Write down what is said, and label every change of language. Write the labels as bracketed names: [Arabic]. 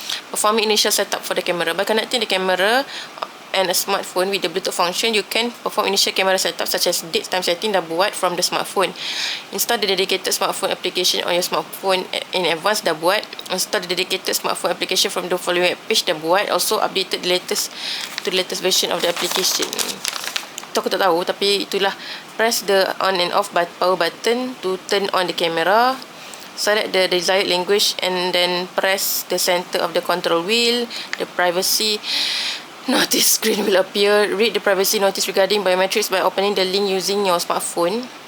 [English] Performing initial setup for the camera. By connecting the camera and a smartphone with the Bluetooth function, you can perform initial camera setup such as date time setting [Malay] dah buat [English] from the smartphone. Install the dedicated smartphone application on your smartphone in advance [Malay] dah buat. [English] Install the dedicated smartphone application from the following web page [Malay] dah buat. [English] Also updated the latest version of the application. [Malay] Itu aku tak tahu, tapi itulah. [English] Press the on and off power button to turn on the camera. Select the desired language and then press the center of the control wheel. The privacy notice screen will appear. Read the privacy notice regarding biometrics by opening the link using your smartphone.